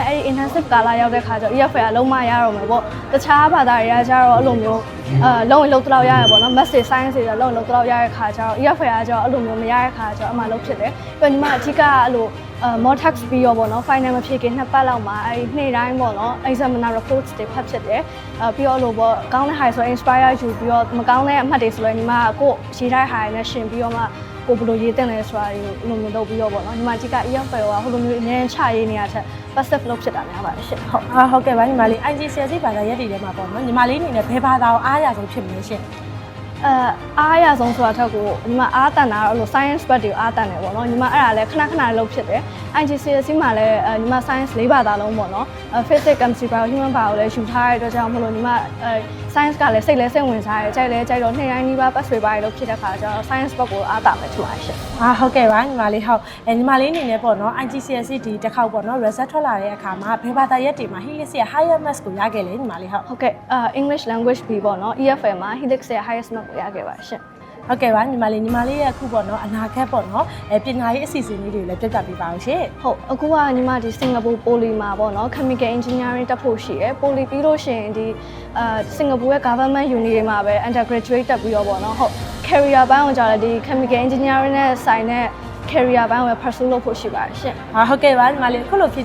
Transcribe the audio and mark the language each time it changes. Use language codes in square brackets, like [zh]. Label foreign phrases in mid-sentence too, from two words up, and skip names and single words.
[my] အဲ့ဒီ intensive ကာလရောက်တဲ့ခါကျတော့ EFF ကလုံးမရတော့မယ်ပေါ့တခြားဘာသာတွေကကျတော့အဲ့လိုမျိုးလုံးဝလုံးတော့ရရပေါ့နော် [en] math science [my] တွေလုံးဝလုံးတော့ရ တဲ့ခါကျတော့ EFF ကကျတော့အဲ့လိုမျိုးမရတဲ့ခါကျတော့အမှလုပ်ဖြစ်တယ်ပြီးတော့ညီမအဓိကအဲ့လို [en] more tax [my] ပြီးရောပေါ့နော် final မဖြစ်ခင်2ပတ်လောက်မှာအဲ့ဒီနေ့တိုင်းပေါ့နော် [en] examiner reports [my] တွေဖတ်ဖြစ်တယ်ပြီးတော့လို့ပေါ့ကောင်းတဲ့ high ဆို inspire ယူပြီးတော့မကောင်းတဲ့အမှတ်တွေဆိုလည်းညီမကိုရေးထားတဲ့ high နဲ့ရှင်ပြီးတော့မှကိုဘယ်လိုရေးတင်လဲဆိုတာကိုလိုမျိုးလုပ်ပြီးတော့ပေါ့နော်ညီမကြီးက EFF ကဟိုလိုမျိုးအများကြီးချရေးနေရတဲ့ passive လုပ်ဖြစ်တာများပါတယ်ရှင် ဟုတ်ကဲ့ပါညီမလေး IGCSE ဘာသာရပ်တွေထဲမှာပေါ့နော်ညီမလေးအနေနဲ့ဘယ်ဘာသာကိုအားရဆုံးဖြစ်မလဲရှင် အားရဆုံးဆိုတာထက်ကိုညီမအားတန်တာတော့အဲ့လို science ဘက်တွေကိုအားတန်တယ်ပေါ့နော်ညီမအဲ့ဒါလည်းခဏလုပ်ဖြစ်တယ် IGCSE မှာလည်းညီမ science ၄ဘာသာလုံးပေါ့နော် [en] physics chemistry bio human bio [my] ကိုလည်းယူထားတဲ့အတွက်ကြောင့်မလို့ညီမscience ကလည်းစိတ်ဝင်စားတယ်ကြိုက်တော့နှစ်တိုင်းနီးပါး pass တွေပါတယ်လို့ဖြစ်တဲ့ခါကျတော့ science ဘက်ကိုအားတာမယ်ထင်ပါတယ်ရှင် ဟုတ်ကဲ့ပါညီမလေးဟုတ်ညီမလေးအနေနဲ့ပေါ့နော် IGCSE ဒီတစ်ခေါက်ပေါ့နော် result ထွက်လာတဲ့အခါမှာဘယ်ဘာသာရပ်တွေမှာ Helix ရဲ့ [en] higher maths [my] ကိုရခဲ့လဲညီမလေး ဟုတ်ကဲ့ [en] English language B [my] ပေါ့နော် EFL မှာ Helix ရဲ့ [en] highest mark [my] ကိုရခဲ့ပါတယ်ရှင် ဟုတ်ကဲ့ပါညီမလေးရဲ့အခုပေါ့နော်အနာဂတ်ပေါ့နော်ပညာရေးအစီအစဉ်လေးတွေလည်းပြပြပေးပါအောင်ရှင် ဟုတ်အခုကညီမဒီစင်ကာပူပိုလီမှာပေါ့နော် [en] chemical engineering [my] တက်ဖို့ရှိရယ်ပိုလီပြီးလို့ရှိရင်ဒီစင်ကာပူရဲ့ [en] government uni [my] တွေမှာပဲ undergraduate တက်ပြီးတော့ပေါ့နော်ဟုတ် career ဘိုင်းကိုကြာတယ်ဒီ [en] chemical engineering [my] နဲ့ဆိုင်တဲ့ career ဘိုင်းကို pursue လုပ်ဖို့ရှိပါတယ်ရှင်